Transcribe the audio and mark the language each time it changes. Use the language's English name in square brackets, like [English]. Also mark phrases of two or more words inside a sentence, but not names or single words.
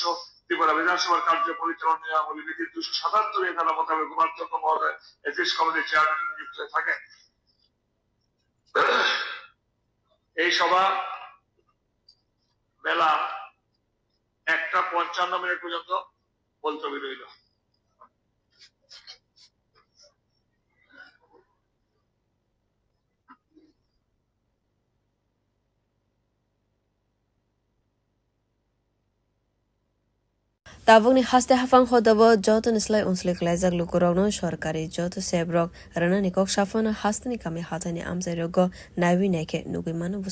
[Bangla] ত্রিপুরা বিধানসভার কার্য পরিচালনা নিয়মাবলী বিধি 277 এর ধারা মোতাবেক উপাধ্যক্ষ মহোদয় [English] ethics committee-r chairman [Bangla] নিযুক্ত হয়ে থাকেন। এই সভা বেলা 1:55 পর্যন্ত মুলতবি রইল। [Kok Borok] Tabung ni haste hafang hodabo joto nislai unslik laizak lukurogno sorkari joto sebrok rana nikok shafana haste ni kami hatani amzai rogo nawi neke nugi manu